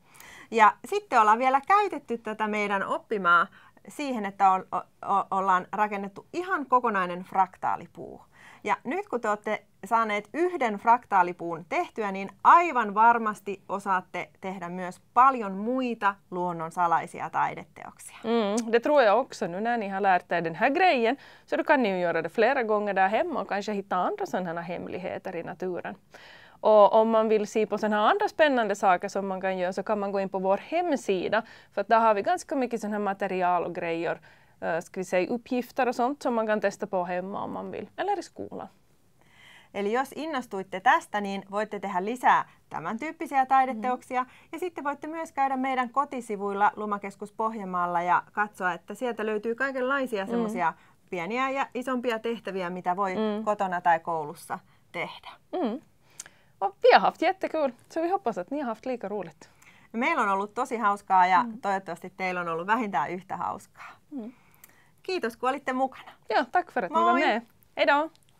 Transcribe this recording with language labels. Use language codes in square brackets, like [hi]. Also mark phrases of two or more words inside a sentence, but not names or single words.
[fi] Ja sitten ollaan vielä käytetty tätä meidän oppimaa siihen, että ollaan rakennettu ihan kokonainen fraktaalipuu. Ja nyt kun te olette saaneet yhden fraktaalipuun tehtyä, niin aivan varmasti osaatte tehdä myös paljon muita luonnon salaisia taideteoksia. [sv] Det tror jag också. Nu när ni har lärt er den här grejen så då kan ni ju göra det flera gånger där hemma och kanske hitta andra sådana hemligheter i naturen. Och om man vill se på sådana här andra spännande saker som man kan göra så kan man gå in på vår hemsida. För att där har vi ganska mycket sådana här material och grejer, ska vi säga uppgifter och sånt som man kan testa på hemma om man vill. Eller i skolan. [fi] Eli jos innostuitte tästä, niin voitte tehdä lisää tämän tyyppisiä taideteoksia. Ja sitten voitte myös käydä meidän kotisivuilla Lumakeskus Pohjanmaalla ja katsoa, että sieltä löytyy kaikenlaisia semmoisia pieniä ja isompia tehtäviä, mitä voi kotona tai koulussa tehdä. [sv] Och vi har haft jättekul, så vi hoppas att ni har haft lika roligt. [fi] Meillä on ollut tosi hauskaa ja toivottavasti teillä on ollut vähintään yhtä hauskaa. Kiitos kun olitte mukana. [sv] Ja, tack för att ni var med. Hej då!